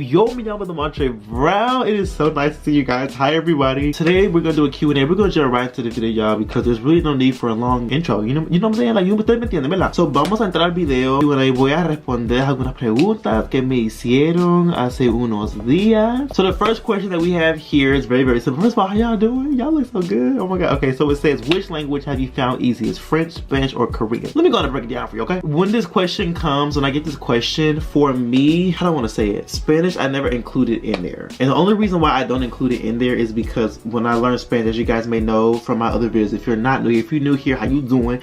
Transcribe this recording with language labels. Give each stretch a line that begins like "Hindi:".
Spanish: Yo, me llamo
English: Demontre Brown. It is so nice to see you guys. Hi everybody. Today we're gonna do a Q&A. We're gonna jump right into the video, y'all, because there's really no need for a long intro. You know what I'm saying?
Spanish: Like, ustedes me entienden, ¿verdad? So vamos a entrar al video y voy a responder algunas preguntas que me hicieron hace unos días.
English: So the first question that we have here is very, very simple. First of all, how y'all doing? Y'all look so good. Oh my god. Okay, so it says, which language have you found easiest? French, Spanish, or Korean? Let me go ahead and break it down for you, okay? When this question comes, when I get this question, for me, how do I want to say it? Spanish, I never included in there. And the only reason why I don't include it in there is because when I learned Spanish, as you guys may know from my other videos, if you're not new, if you're new here, how you doing?